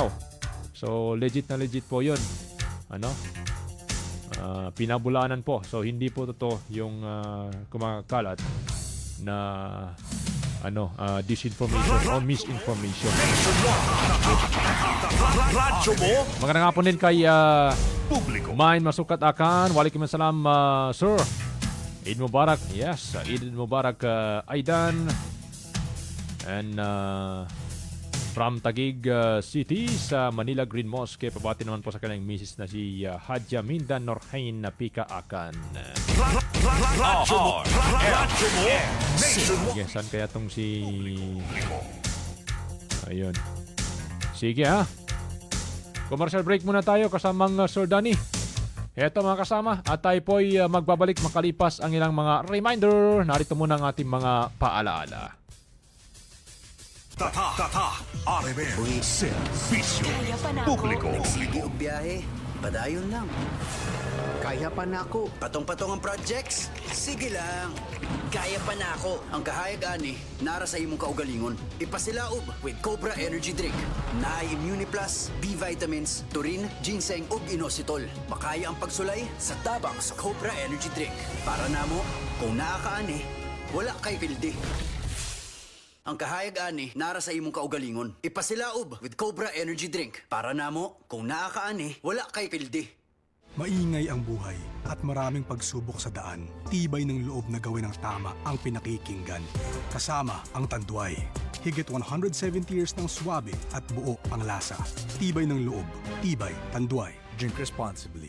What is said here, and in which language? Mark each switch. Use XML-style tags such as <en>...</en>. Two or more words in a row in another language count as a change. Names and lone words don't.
<tl>So,</tl> <en>legit na legit</en> <tl>po yun. Pinabulaanan po. So, hindi po totoo yung kumakalat na</tl> <en>disinformation o misinformation.</en> <tl>Radyo mo. Magandang hapon din kay Publiko. Main Masukat Akan.</tl> <ar>Waalaikumsalam,</ar> <tl>sir.</tl> <ar>Eid Mubarak.</ar> <tl>Yes,</tl> <ar>Eid Mubarak,</ar> <tl>Aidan.</tl> <en>And from Taguig City</en> <tl>sa Manila Green Mosque, pabati naman po sa kanyang misis na si Hadja Minda Norhain Pika Akan. Radyo mo. Sige, saan kaya tong si... Ayun. Sige ha.</tl> <en>Commercial break</en> <tl>muna tayo kasamang Sir Danny. Eto mga kasama, at tayo po'y magbabalik makalipas ang ilang mga reminder. Narito muna ang ating mga paalaala. Tata, RMN, Servisyo, Publiko.</tl> <ceb>Sige og biyahe, padayon lang. Kaya pa na ako. Patong-patong ang projects? Sige lang. Kaya pa na ako. Ang kahayag ani, nara sa imong kaugalingon. Ipasilaob</ceb> <en>with Cobra Energy Drink.</en> <ceb>Naay Immune Plus, B vitamins, turin, ginseng ug inositol. Makaya ang pagsulay sa tabang sa Cobra Energy Drink. Para namo, kung naa ka ani, wala kay pildi. Ang kahayag ani, nara sa imong kaugalingon. Ipasilaob</ceb> <en>with Cobra Energy Drink.</en> <ceb>Para namo, kung naa ka ani, wala kay pildi.</ceb> <tl>Maingay ang buhay at maraming pagsubok sa daan. Tibay ng loob na gawin ang tama ang pinakikinggan. Kasama ang Tanduay. Higit 170 years ng swabe at buo ang lasa. Tibay ng loob.</tl> <en>Tibay, Tanduay. Drink responsibly.</en>